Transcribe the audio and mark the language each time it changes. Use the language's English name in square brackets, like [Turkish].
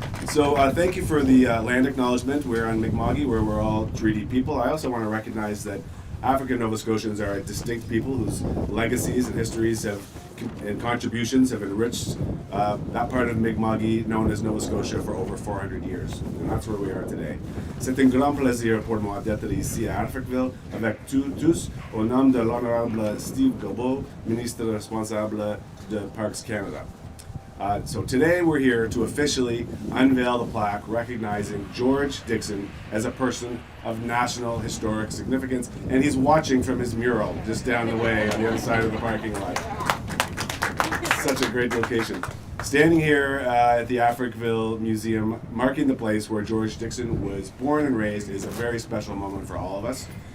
[English] So thank you for the land acknowledgement. We're on Mi'kma'ki, where we're all treaty people. I also want to recognize that African Nova Scotians are a distinct people whose legacies and histories and contributions have enriched that part of Mi'kma'ki known as Nova Scotia for over 400 years. And that's where we are today. [French] C'est un grand plaisir pour moi d'être ici à Africville avec tous au nom de l'honorable Steve Guilbeault, ministre responsable de Parks Canada. [English] So today we're here to officially unveil the plaque recognizing George Dixon as a person of national historic significance, and he's watching from his mural just down the way on the other side of the parking lot. Such a great location. Standing here at the Africville Museum, marking the place where George Dixon was born and raised, is a very special moment for all of us.